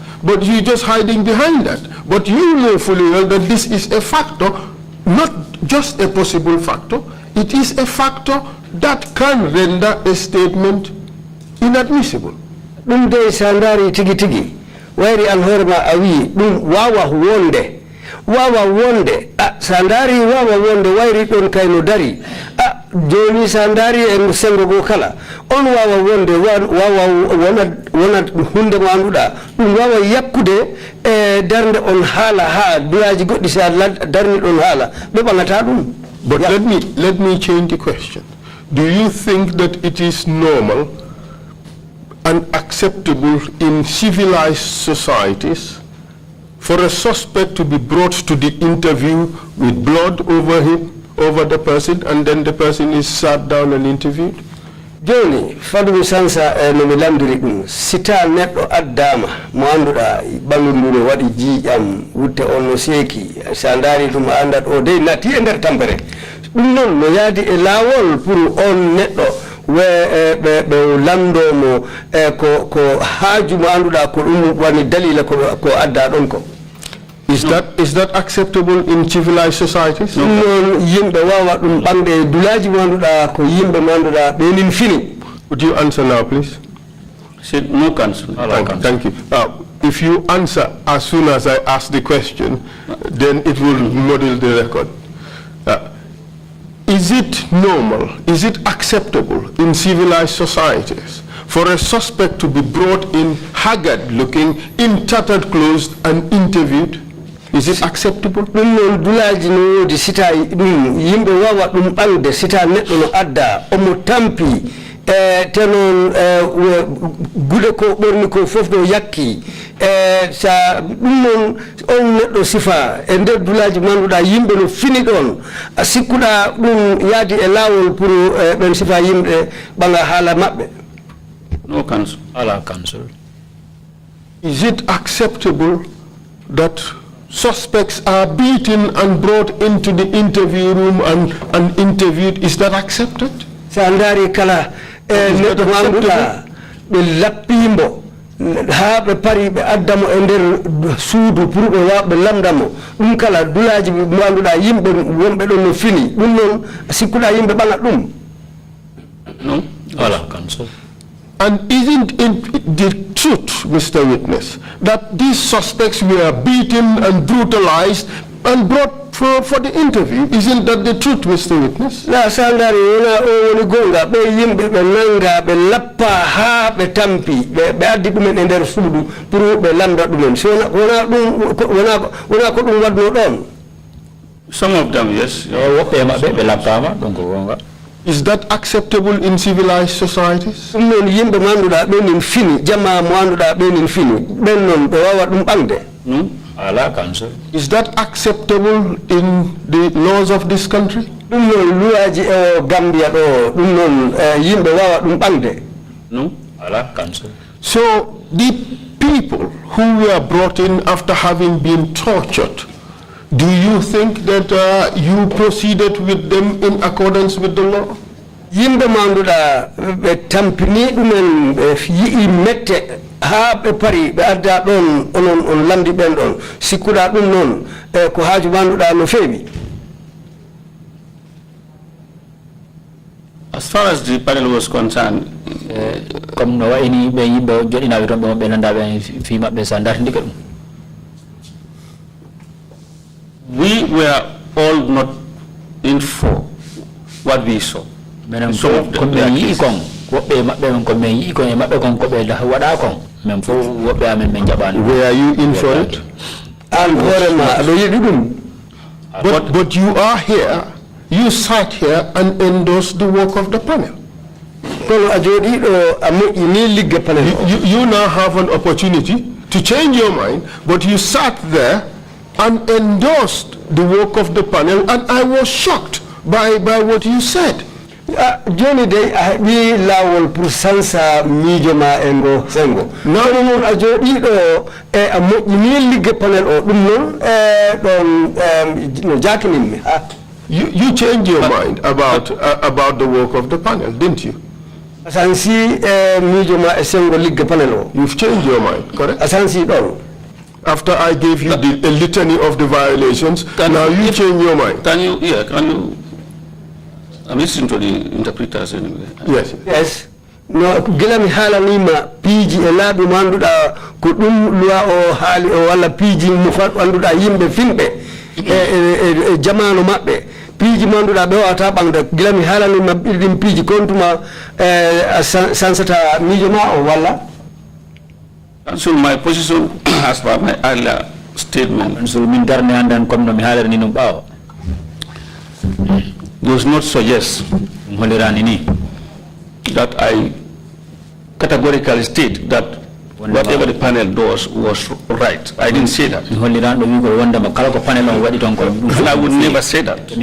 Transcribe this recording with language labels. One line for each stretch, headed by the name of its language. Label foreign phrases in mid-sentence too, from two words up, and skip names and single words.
English: But you just hiding behind that. But you know fully well that this is a factor, not just a possible factor. It is a factor that can render a statement inadmissible.
Fula: Ɗum de sandari tigi tigi wayri an horma awi ɗum wawa wonde sandari wawa wonde wayri ɗon kayno dari joni sandari e sengo go kala on wawa wonde wawa wona hunde mo anduɗa ɗum wawa yakkude e darde on haala ha duyaji goɗɗi sa darni ɗon haala ɓe ɓagata ɗum.
English: But let me change the question. Do you think that it is normal and acceptable in civilized societies for a suspect to be brought to the interview with blood over the person, and then the person is sat down and interviewed?
Fula: Joni fadumi sansa no mi lamdiri ɗum sita neɗɗo addama mo anduɗa ɓalludu waɗi jiiƴam wutte on no seeki sa daari ɗum andat o dey natti e nder tampere ɗum noon no yaadi e laawol pour on neɗɗo ɓe lamdomo ko haaju mo anduɗa ko ɗum woni dalila ko adda ɗon ko.
English: Is that acceptable in civilized societies?
Fula: Yimɓe wawa ɗum ɓamde dulaji mo anduɗa ko yimɓe mo anduɗa ɓenin fini.
English: Would you answer now, please? Said no counsel. Thank you. If you answer as soon as I ask the question, then it will model the record. Is it normal, is it acceptable in civilized societies for a suspect to be brought in haggard looking, in tattered clothes and interviewed? Is it acceptable?
Fula: Ɗum noon dulaji no wodi sita ɗum yimɓe wawa ɗum ɓamde sita neɗɗo no adda omo tampi te noon gude ko ɓorni ko fof ɗo yakki sa ɗum noon on neɗɗo sifa e nder dulaji manduɗa yimɓe no fini ɗon a sikkuɗa ɗum yaadi e laawol pour ɓen sifa yimɓe ɓaga haala maɓɓe.
English: No counsel.
Fula: Ala counsel.
English: Is it acceptable that suspects are beaten and brought into the interview room and interviewed? Is that accepted?
Fula: Sa ndari kala neɗɗo manduɗa ɓe lappimo ha ɓe pari ɓe addamo e nder suudu pour ɓe lamdamo ɗum kala dulaji mo anduɗa yimɓe wonɓe ɗon no fini ɗum noon sikkuɗa yimɓe ɓagat ɗum.
English: No.
Fula: Ala counsel.
English: And isn't it the truth, Mr. Witness, that these suspects were beaten and brutalized and brought for the interview? Isn't that the truth, Mr. Witness?
Fula: La sandari wona o woni gonga ɓe yimɓe ɓe nanga ɓe lappa ha ɓe tampi ɓe addi ɗumen e nder suudu pour ɓe lamda ɗumen so wona ko ɗum wadno ɗon.
English: Some of them, yes.
Fula: Woɓɓe maɓɓe ɓe lappama ɗum ko gonga.
English: Is that acceptable in civilized societies?
Fula: ɗum noon yimɓe mo anduɗa ɓenin fini jamma mo anduɗa ɓenin fini ɓen noon ɓe wawa ɗum ɓamde.
English: No.
Fula: Ala counsel.
English: Is that acceptable in the laws of this country?
Fula: ɗum noon luwaji e Gambia ɗo ɗum noon yimɓe wawa ɗum ɓamde.
English: No.
Fula: Ala counsel.
English: So the people who were brought in after having been tortured, do you think that you proceeded with them in accordance with the law?
Fula: Yimɓe mo anduɗa ɓe tampini ɗumen ɓe yii mette ha ɓe pari ɓe adda ɗon onon on lamdi ɓen ɗon sikkuɗa ɗum noon ko haaju manduɗa no feewi.
English: As far as the panel was concerned,
Fula: comme no wayni ɓe yimɓe joɗinaɓe toon ɓe nandaɓe fi maɓɓe sa dartidika ɗum.
English: we were all not in for what we saw.
Fula: Menen ko men yi kon woɓɓe maɓɓe men ko men yi kon e maɓɓe kon ko ɓe waɗa kon men fof woɓɓe amen men jaɓani.
English: Were you in for it?
Fula: An hoorema aɗo yiɗi ɗum.
English: But you are here you sat here and endorsed the work of the panel. You now have an opportunity to change your mind, but you sat there and endorsed the work of the panel, and I was shocked by what you said.
Fula: Joni day we lawol pour sansa mijoma engo sengo non a jodi do e a ni ligge panel o dum non don no jakinin mi
English: You changed your mind about the work of the panel, didn't you?
Fula: Asansi mijoma e sengo ligge panel o.
English: You've changed your mind, correct?
Fula: Asansi don.
English: After I gave you a litany of the violations, now you change your mind. Can you I'm listening to the interpreters anyway. Yes. Yes.
Fula: No gelami hala nima piji e labi manduda ko dum loi o haali o walla piji mu fat anduda yimbe finbe e jamanu mabbe piji manduda be wata bangda gelami hala nima bidim piji kontuma sansata mijoma o walla.
English: And so my position as per my earlier statement
Fula: and so min darne andan comme no mi haalere ni no bawo
English: does not suggest that I categorically state that whatever the panel does was right. I didn't say that. And I would never say that.